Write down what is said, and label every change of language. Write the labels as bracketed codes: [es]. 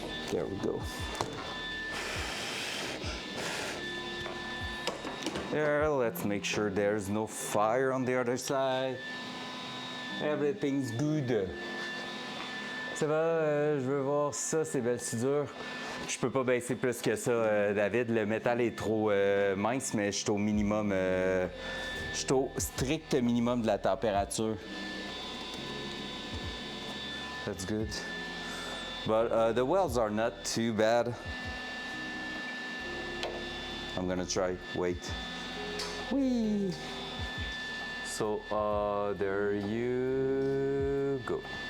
[en] There we go. There, let's make sure there's no fire on the other side. Everything's good. [fr] Ça va, je veux voir ça, ces belles soudures. Je peux pas baisser plus que ça, David. Le métal est trop mince, mais je suis au minimum. Je suis au strict minimum de la température. [en] That's good. But the welds are not too bad. I'm gonna try. Wait. Whee! So there you go.